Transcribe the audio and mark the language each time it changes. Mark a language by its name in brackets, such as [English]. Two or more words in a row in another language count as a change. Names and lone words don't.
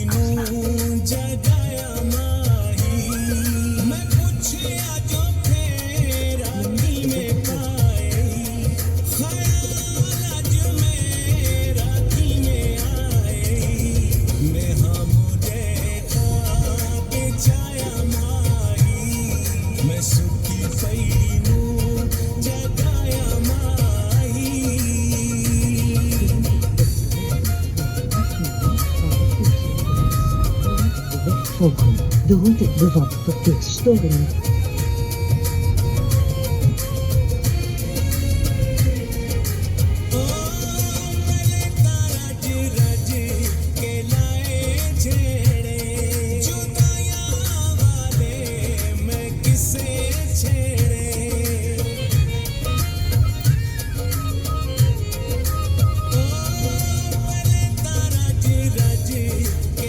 [Punjabi] ਨੂੰ ਜਗਾਇਆ ਮਾਹੀ ਮੈਂ ਪੁੱਛਿਆ ਜੋ ਫੇਰਾ ਕਿਵੇਂ ਪਾਏ ਖਿਆਲ ਅੱਜ ਮੇਰਾ ਕਿਵੇਂ ਆਏ ਮੈਂ ਮੁਝੇ ਖ਼ਵਾਬ ਚਾਇਆ ਮਾਹੀ ਮੈਂ ਸੁੱਤੀ ਪਈ ਨੂੰ ਜਗਾਇਆ ਮਾਹੀ [Dutch] Volgen. De route bevat verkeersstoringen. [Punjabi] ਰੱਜ ਰੱਜ ਕੇ ਲਾਏ ਛੇੜੇ ਜੁਦਾਈਆਂ ਵਾਲੇ ਮੈਂ ਕਿਸੇ ਛੇੜੇ ਰੱਜ ਰੱਜ ਕੇ